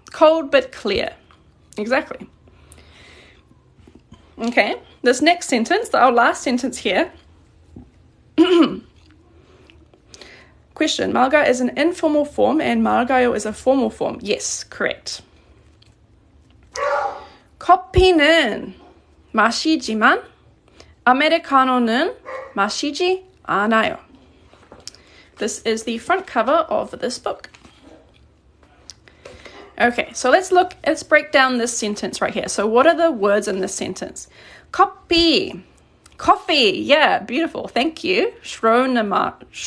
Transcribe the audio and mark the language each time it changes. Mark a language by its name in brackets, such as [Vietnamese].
[English] Cold, but clear. Exactly. Okay, this next sentence, our last sentence here. Question, 맑아 is an informal form and 맑아요 is a formal form. Yes, correct. [Korean] 커피는 마시지만 아메리카노는 마시지 않아요. [English] This is the front cover of this book. Okay, so let's break down this sentence right here. So what are the words in this sentence? Coffee, yeah, beautiful, thank you. Trauma.